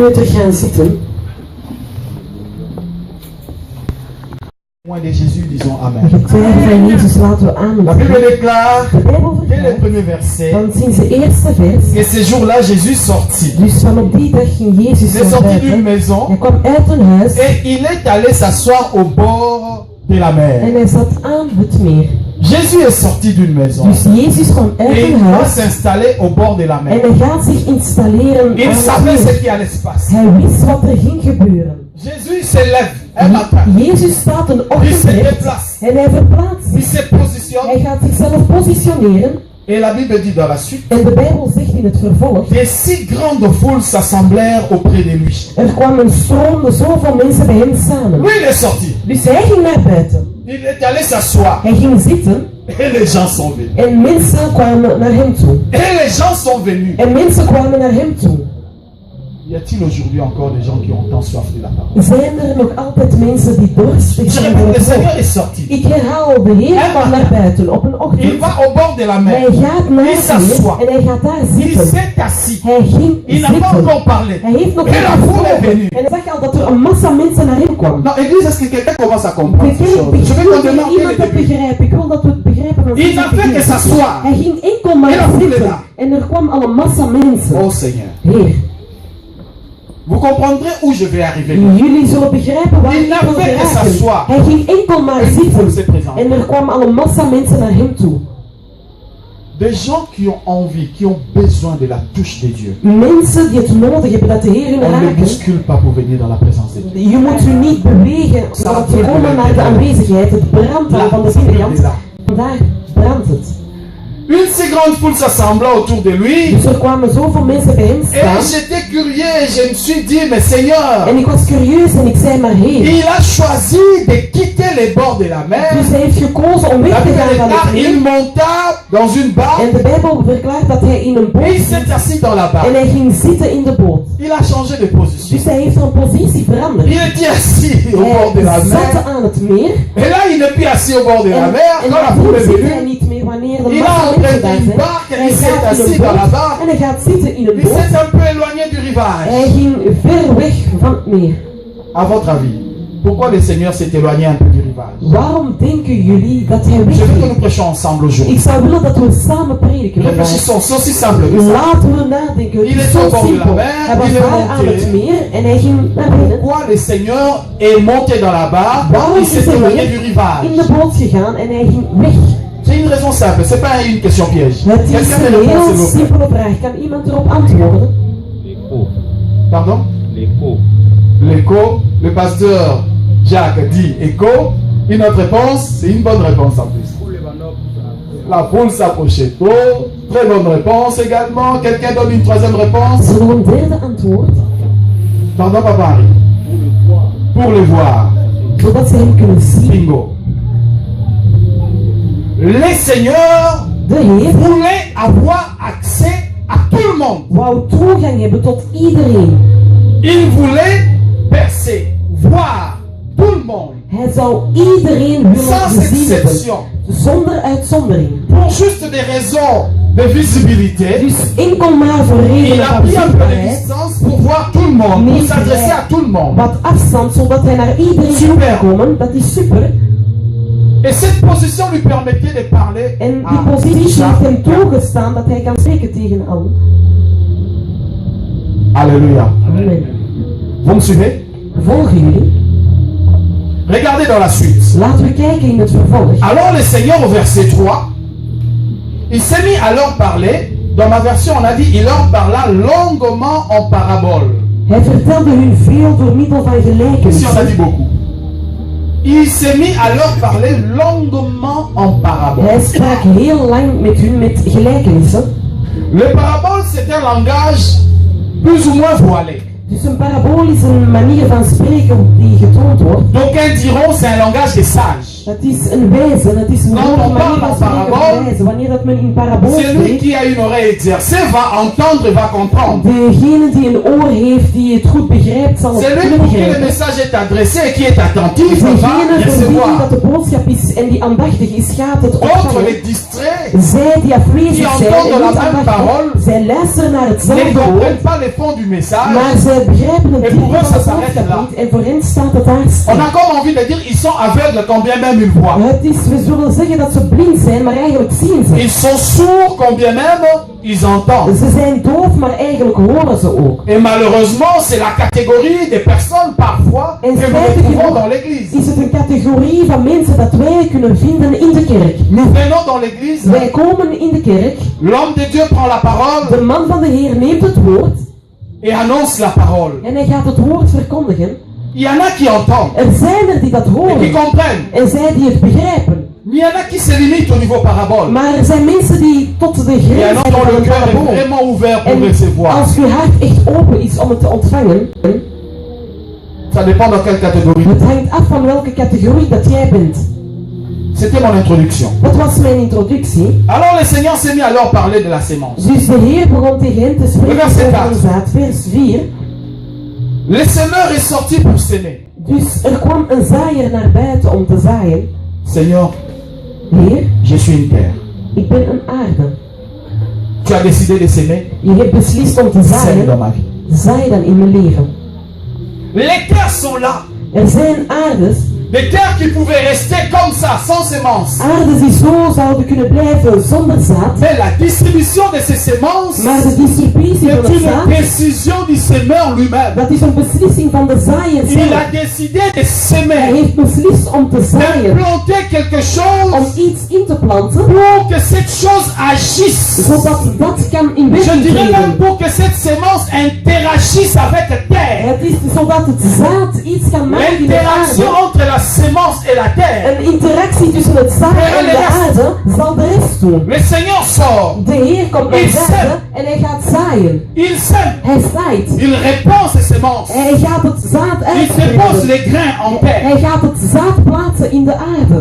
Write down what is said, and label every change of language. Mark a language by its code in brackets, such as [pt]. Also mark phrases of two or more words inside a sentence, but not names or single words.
[fr] Au de Jésus, disons Amen. La Bible déclare, dès le premier verset, que ce jour-là, Jésus sortit. Il est sorti d'une maison et il est allé s'asseoir au bord de la mer. [nl] En hij zat aan het meer. [fr] Jésus est sorti d'une maison. [nl] Dus Jezus kwam uit [fr] Et il [nl] een [fr] va [nl] huis. [fr] s'installer au bord de la [nl] En [fr] mer. [nl] hij gaat zich installeren [fr] Il [nl] aan het [fr] savait ce [nl] meer. [fr] qui allait se passer. [nl] Hij wist wat er ging gebeuren. [fr] Jésus se lève un matin. [nl] Jezus staat een [fr] Il se [nl] ochtend op [fr] déplace. [nl] en hij verplaatst [fr] Il [nl] zich. [fr] se positionne. [nl] Hij gaat zichzelf positioneren. [fr] Et la Bible dit dans la suite, [nl] En de Bijbel zegt in het vervolg. [fr] des si grandes foules s'assemblèrent auprès de lui. [nl] Er kwam een stroom, zoveel mensen bij hem samen. [fr] Lui, il est sorti. [nl] Dus hij ging naar buiten. [fr] Il est allé s'asseoir. [nl] Hij ging zitten [fr] Et les gens sont venus. [nl] en mensen kwamen naar hem toe. [fr] Et les gens sont venus. [nl] En mensen kwamen naar hem toe. [fr] Y a-t-il aujourd'hui encore des gens qui ont tant soif de la parole? [nl] Zijn er nog altijd mensen die dorstig [fr] Je [nl] zijn voor [fr] répète, le [nl] het [fr] Seigneur [nl] woord? [fr] est sorti. [nl] Ik herhaal, de Heer kwam naar buiten op een [fr] Il [nl] ochtend. [fr] va au bord de la mer. [nl] Hij gaat naar [fr] Il [nl] hier [fr] s'assoit. [nl] en hij gaat daar [fr] Il [nl] zitten. [fr] s'est assis. [nl] Hij ging [fr] Il n'a pas [nl] zitten. [fr] encore parlé. [nl] Hij heeft nog [fr] Et [nl] niet [fr] la foule est [nl] gesproken. [fr] venue. [nl] En hij zag al dat er een massa mensen naar hem kwam. [fr] Non, église, est-ce que quelqu'un commence à comprendre ces choses? Je vais [nl] Wil [fr] continuer en [nl] iemand [fr] le [nl] het [fr] début. [nl] begrijpen? Ik wil dat we het begrijpen. als [fr] Il [nl] ik [fr] n'a [nl] het [fr] fait que [nl] begrijp. [fr] s'asseoir. [nl] Hij ging enkel maar [fr] Et la foule est [nl] zitten. [fr] là. [nl] En er kwam al een massa mensen. [fr] Oh Seigneur, [nl] Heer, [fr] vous comprendrez où je vais arriver. [nl] jullie zullen begrijpen waar [fr] Il [nl] ik [fr] n'a [nl] wil [fr] fait que [nl] geraken. [fr] s'asseoir. [nl] Hij ging enkel maar [fr] Et une foule [nl] zitten. [fr] s'est présentée. [nl] En er kwam al een massa mensen naar hem toe. [fr] Des gens qui ont envie, qui ont besoin de la touche de Dieu. [nl] Mensen die het nodig hebben dat de Heer hun [fr] On ne [nl] raken. [fr] bouscule pas pour venir dans la présence de Dieu. [nl] Je moet u niet bewegen om te komen naar de aanwezigheid. Het brandt al van de binnenkant. Vandaar brandt het. [fr] Une si grande foule s'assembla autour de lui. [nl] Dus er kwamen zoveel mensen bij hem [fr] Et [nl] staan. [fr] j'étais curieux et je me suis dit, mais Seigneur, [nl] En ik was curieus en ik zei maar Heer. [fr] il a choisi de quitter les bords de la mer. [nl] Dus hij heeft gekozen om [fr] La [nl] weg te [fr] Bible [nl] gaan van het [fr] déclare, il [nl] meer. [fr] monta dans une barque [nl] En de Bijbel verklaart dat hij in een [fr] et [nl] boot [fr] il [nl] zit. [fr] s'est assis dans la [nl] En [fr] barque. [nl] hij ging zitten in de boot. [fr] Il a changé de position. [nl] Dus hij heeft van positie veranderd. [fr] Il était assis au bord de la [nl] Hij zat [fr] mer. [nl] aan het meer. [fr] Et là, il n'est plus assis au bord de la mer. [nl] En [fr] Quand la foule est [nl] daarvoor zit hij [fr] venue, [nl] niet meer wanneer de [fr] il a [nl] massa mensen [fr] emprunté [nl] daar [fr] une [nl] zijn. [fr] barque et [nl] Hij [fr] il s'est [nl] gaat in [fr] assis [nl] een [fr] dans la [nl] boot [fr] barque. [nl] en hij gaat zitten in een [fr] Il [nl] boot. [fr] s'est un peu éloigné du rivage. [nl] Hij ging ver weg van het meer. [fr] À votre avis, pourquoi le Seigneur s'est éloigné un peu du rivage? [nl] Waarom denken jullie dat hij [fr] Je veux que [nl] wegging? [fr] nous prêchions ensemble aujourd'hui. [nl] Ik zou willen dat we samen prediken vandaag. [fr] Réfléchissons, c'est aussi simple que ça. [nl] Laten we nadenken. Het [fr] Il [nl] is [fr] est [nl] zo [fr] au bord de la [nl] simpel. [fr] mer, [nl] Hij was [fr] il est [nl] daar aan [fr] monté. [nl] het meer en hij ging naar binnen. [fr] Pourquoi le Seigneur est monté dans la barque? [nl] Waarom [fr] Il [nl] is [fr] s'est [nl] hij [fr] éloigné du [nl] in [fr] rivage. [nl] de boot gegaan en hij ging weg? [fr] C'est une raison simple, c'est pas une question piège. [nl] Het is [fr] Quelqu'un me [nl] een [fr] répond, s'il [nl] heel [fr] vous plaît. [nl] simpele vraag. Kan iemand erop antwoorden? [fr] L'écho. Pardon? L'écho. L'écho, le pasteur Jacques dit écho. Une autre réponse, c'est une bonne réponse en plus. La foule s'approchait trop. Très bonne réponse également. Quelqu'un donne une troisième réponse? [nl] Zullen we een derde antwoord? [fr] Pardon, Papa Harry. Pour le voir. [nl] Zodat ze hem kunnen zien. Bingo. [fr] Les seigneurs [nl] De Heer [fr] voulaient avoir accès à tout le monde. [nl] wou toegang hebben tot iedereen. [fr] Ils voulaient percer, voir tout le monde, [nl] Hij zou iedereen willen [fr] sans [nl] gezien hebben. [fr] exception, [nl] Zonder uitzondering. [fr] pour juste des raisons de visibilité. [nl] Dus enkel maar voor [fr] Il [nl] redenen [fr] a [nl] van [fr] pris un peu de [nl] zichtbaarheid. [fr] distance pour voir tout le monde, pour s'adresser à tout le monde. [nl] Wat afstand, zodat hij naar iedereen toe [fr] Super. [nl] kan komen. Dat is super. [fr] Et cette position lui permettait de parler [nl] En die [fr] à [nl] positie heeft hem [fr] chacun. [nl] toegestaan dat hij kan spreken tegen allen. [fr] Alléluia. Amen. Vous me suivez? [nl] Volgen jullie? [fr] Regardez dans la suite. [nl] Laten we kijken in het vervolg. [fr] Alors le Seigneur au verset 3, il s'est mis à leur parler. Dans ma version, on a dit, il leur parla longuement en parabole. [nl] Hij vertelde hun veel door middel van [fr] Ici, on a [nl] gelijkenissen. [fr] dit beaucoup. Il s'est mis à leur parler longuement en parabole. [nl] Hij sprak heel lang met hun met gelijkenissen. [fr] Le parabole, c'est un langage plus ou moins voilé. [nl] Dus een parabool is een manier van spreken die getoond wordt. [fr] D'aucuns diront c'est un langage des sages. [nl] Dat is een wijze, dat is een [fr] Quand on [nl] manier [fr] parle [nl] van [fr] en [nl] spreken [fr] parabole, [nl] van wijze. Wanneer dat men in parabool [fr] Celui [nl] spreekt, [fr] qui a une oreille exercée va entendre et va comprendre. [nl] degene die een oor heeft, die het goed begrijpt, zal het [fr] Celui [nl] kunnen [fr] pour qui le [nl] begrijpen. [fr] message est adressé et qui est attentif va [nl] Degene voor wie [fr] recevoir. [nl] dat de boodschap is en die aandachtig is, gaat het [fr] Contre [nl] ontvangen. [fr] les distraits, [nl] Zij die afwezig die zijn [fr] entendent [nl] en [fr] la [nl] niet [fr] même [nl] aandachtig, [fr] parole, [nl] zij luisteren naar [fr] ne [nl] hetzelfde woord, [fr] comprennent pas les fonds du message. [nl] maar zij begrijpen het [fr] Et [nl] diep [fr] pour eux, [nl] van [fr] ça [nl] de [fr] s'arrête [nl] boodschap [fr] là. [nl] niet en voor hen staat het daar [fr] On [nl] stil. [fr] a comme envie de dire ils sont aveugles quand bien même même ils voient. [nl] We zullen zeggen dat ze blind zijn, maar eigenlijk zien ze. [fr] Ils sont sourds quand bien même ils entendent. [nl] Ze zijn doof, maar eigenlijk horen ze ook. [fr] Et malheureusement, c'est la catégorie des personnes parfois que [nl] En [fr] nous [nl] spijtig [fr] retrouvons [nl] genoeg [fr] dans l'église. [nl] is het een categorie van mensen dat wij kunnen vinden in de kerk. [fr] Nous venons dans l'église, [nl] Wij komen in de kerk, [fr] l'homme de Dieu prend la parole [nl] de man van de Heer neemt het woord [fr] et annonce la parole. [nl] en hij gaat het woord verkondigen. [fr] Il y en a qui entendent [nl] Er zijn er die dat [fr] et qui [nl] horen [fr] comprennent. [nl] en zij die het begrijpen. [fr] Mais il y en a qui se limitent au niveau parabole. [nl] Maar er zijn mensen die tot de [fr] Il y en [nl] grens [fr] a [nl] zijn [fr] dont [nl] van [fr] le [nl] een [fr] cœur est [nl] parabool. [fr] vraiment ouvert pour [nl] En [fr] recevoir. [nl] als uw hart echt open is om het te ontvangen, [fr] Ça dépend dans quelle catégorie. [nl] het hangt af van welke categorie dat jij bent. [fr] C'était mon introduction. [nl] Dat was mijn introductie. [fr] Alors le Seigneur s'est mis à leur parler de la sémence. [nl] Dus de Heer begon tegen hen te spreken [fr] Verset [nl] over een [fr] 4. [nl] zaad. Vers 4. [fr] Le semeur est sorti pour s'aimer. [nl] Dus er kwam een zaaier naar buiten om te zaaien. [fr] Seigneur, [nl] Heer, [fr] je suis une terre. [nl] ik ben een aarde. [fr] Tu as décidé de s'aimer. [nl] Je hebt beslist om te [fr] Sème [nl] zaaien. [fr] dans ma vie. [nl] Zaai dan in mijn leven. [fr] Les terres sont là. [nl] Er zijn aardes. [fr] Des terres qui pouvaient rester comme ça, sans sémence. [nl] Aardes die zo zouden kunnen blijven zonder zaad. [fr] Mais la distribution de ces sémences [nl] Maar de distributie van [fr] est [nl] het [fr] une [nl] zaad, [fr] décision du semeur lui-même. [nl] dat is een beslissing van de zaaier [fr] Il a [nl] zelf. [fr] décidé de [nl] Hij [fr] s'aimer, [nl] heeft beslist om te zaaien. [fr] d'implanter quelque [nl] Om [fr] chose [nl] iets in te planten. [fr] pour que cette chose agisse. [nl] Zodat dat kan in [fr] Je [nl] werking [fr] dirais même [nl] treden. [fr] pour que cette sémence interagisse avec la terre. [nl] Het is zodat het zaad iets kan maken in de [fr] L'interaction [nl] aarde. [fr] entre la sémence et la terre. [nl] Een interactie tussen het zaad en de aarde zal de rest doen. [fr] Le Seigneur sort, [nl] De Heer komt naar buiten en hij gaat zaaien. [fr] il sème, [nl] Hij zaait. [fr] il répand ses sémences, [nl] Hij gaat het zaad [fr] il dépose [nl] uitbreiden. [fr] les grains en terre. [nl] Hij gaat het zaad plaatsen in de aarde.